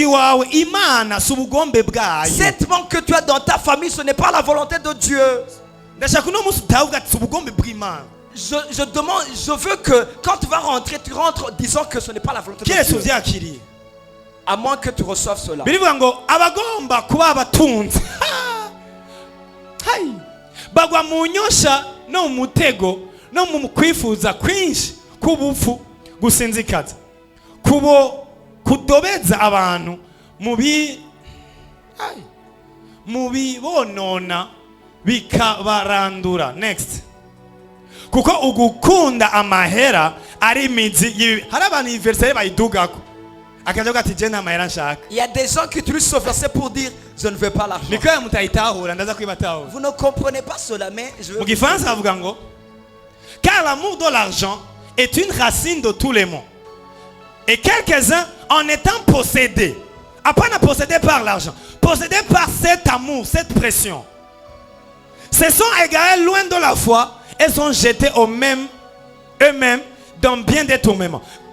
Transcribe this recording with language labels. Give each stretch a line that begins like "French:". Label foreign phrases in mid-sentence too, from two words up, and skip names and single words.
French: Cette manque que tu as dans ta famille, ce n'est pas la volonté de Dieu. Je veux que quand tu vas rentrer, tu rentres disant que ce n'est pas la volonté de Dieu. À moins que tu reçoives cela.
Rundi: Bagwa mu nyosha no mu mutego no mu kwifuza kwinshi kubufu gusinzikaza kubo kudobeza abantu mubibonona bikabarandura.
English: Next.
Rundi: Kuko ugukunda amahera ari imizi hari abantu iyi verset bayidugako.
French: Il y a des gens qui utilisent ce verset pour dire je ne veux pas l'argent. Vous ne comprenez pas cela, mais je veux. Car l'amour de l'argent est une racine de tous les maux. Et quelques-uns, en étant possédés, après ne possédés par l'argent, possédés par cet amour, cette pression, se sont égarés loin de la foi et sont jetés eux-mêmes dans bien des tourments.